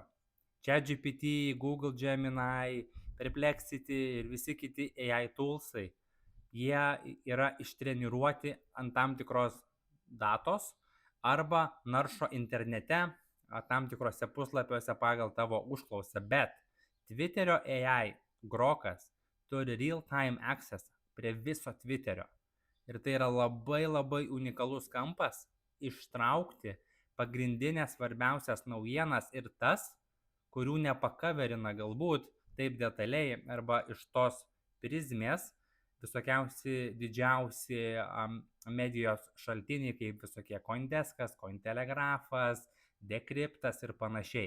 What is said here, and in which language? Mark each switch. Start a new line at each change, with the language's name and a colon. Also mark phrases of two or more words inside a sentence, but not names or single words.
Lithuanian: ChatGPT, Google Gemini, Perplexity ir visi kiti AI toolsai, jie yra ištreniruoti ant tam tikros datos arba naršo internete tam tikrose puslapiuose pagal tavo užklausą, bet Twitterio AI Grokas turi
English: real-time access
Lithuanian: prie viso Twitterio. Ir tai yra labai unikalus kampas ištraukti pagrindinės svarbiausias naujienas ir tas, kurių nepakaverina galbūt taip detaliai arba iš tos prizmės visokiausi didžiausi medijos šaltiniai, kaip visokie Coindeskas, Cointelegrafas, Decryptas ir panašiai.